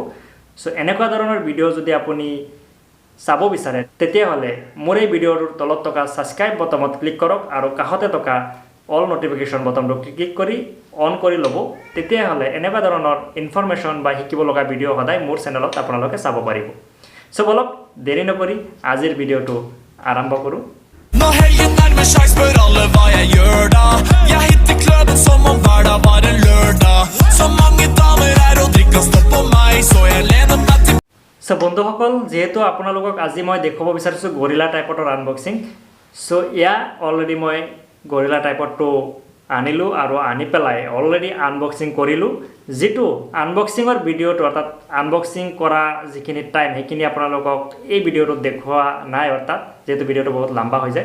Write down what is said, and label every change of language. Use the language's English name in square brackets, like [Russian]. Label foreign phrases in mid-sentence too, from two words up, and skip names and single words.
[Assamese] সো এনেকুৱা ধৰণৰ ভিডিও যদি আপুনি চাব বিচাৰে তেতিয়াহলে মোৰ এই ভিডিওৰ তলত থকা [English] subscribe buttonত [Assamese] ক্লিক কৰক আৰু কাষতে থকা [English] all notification buttonটো [Assamese] ক্লিক কৰি অন কৰি ল'ব। তেতিয়াহলে এনেকুৱা ধৰণৰ ইনফৰমেশ্যন বা শিকিব লগা ভিডিও সদায় মোৰ চেনেলত আপোনালোকে চাব পাৰিব। ছো ব'লক দেৰি নকৰি আজিৰ ভিডিওটো আৰম্ভ কৰো। [Norwegian] Når helgen nærmer seg spør alle hva jeg gjør da. Jeg hitter kløben som om hverdag var en lørdag. Så mange damer er og drikker stopp på meg, så jeg lener meg til. [Assamese] Så বন্ধুসকল যেহেতু আপোনালোকক আজি মই দেখাব বিচাৰিছো [English] gorilla typeৰ unboxing। [Assamese] সো ইয়া অলৰেডি মই [English] gorilla typeৰটো [Assamese] আনিলো আৰু আনি পেলাই অলৰেডি আনবক্সিং কৰিলো। যেটো আনবক্সিংৰ ভিডিওটো অৰ্থাৎ আনবক্সিং কৰা যিখিনি টাইম সেইখিনি আপোনালোকক এই ভিডিওটো দেখুৱা নাই অৰ্থাৎ যেটো ভিডিওটো বহুত লম্বা হৈ যায়।